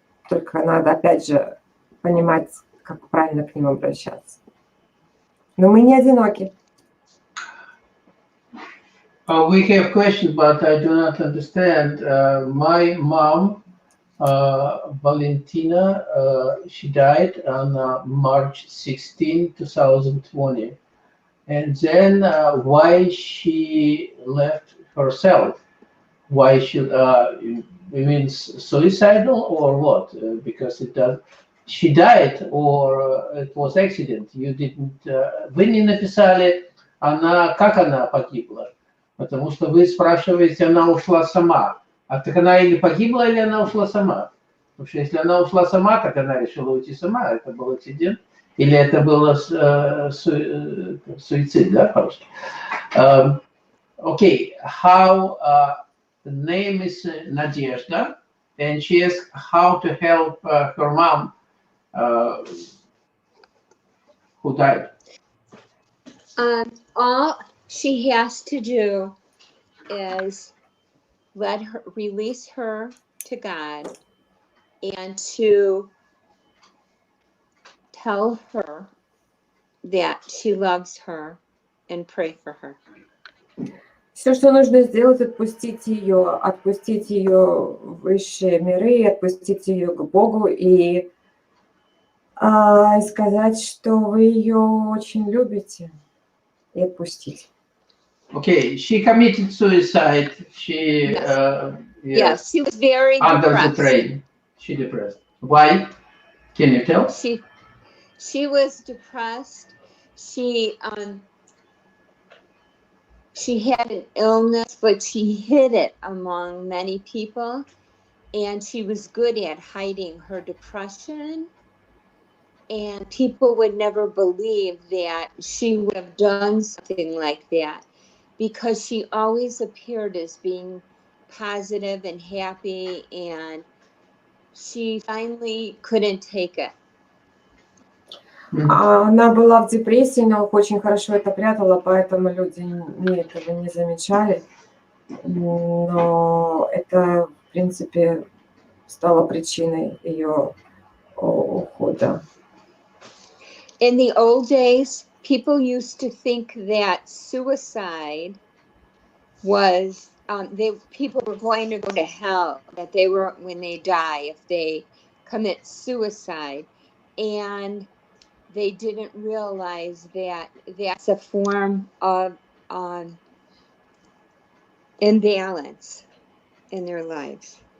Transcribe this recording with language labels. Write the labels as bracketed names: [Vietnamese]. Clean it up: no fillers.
[Russian] Только надо, опять же, понимать, как правильно к ним обращаться. Но мы не одиноки. [English] We have questions, but I do not understand. My mom, Valentina, she died on March 16, 2020. And then why she left herself? Why she, it means suicidal or what? Because she died or it was accident. You didn't, [Russian] вы не написали, как она погибла. Потому что вы спрашиваете, она ушла сама. А так она или погибла, или она ушла сама. Потому что если она ушла сама, так она решила уйти сама. Это был акцидент. Или это было суицид, да, по-русски? [English] Okay, how the name is Nadezhda, and she asked how to help her mom who died. All she has to do is release her to God and to tell her that she loves her and pray for her. [Russian] Все, что нужно сделать, отпустить ее в высшие миры, отпустить ее к Богу и сказать, что вы ее очень любите, и отпустить. [English] Okay, she committed suicide. She yes, she was very under depressed. The train. She depressed. Why? Can you tell? She was depressed. She had an illness, but she hid it among many people, and she was good at hiding her depression. And people would never believe that she would have done something like that, because she always appeared as being positive and happy, and she finally couldn't take it. [Russian] Она была в депрессии, но очень хорошо это прятала, поэтому люди этого не замечали. Но это, в принципе, стало причиной ее ухода. [English] In the old days, people used to think that suicide was people were going to go to hell, that they were, when they die, if they commit suicide, and they didn't realize that that's a form of imbalance in their lives.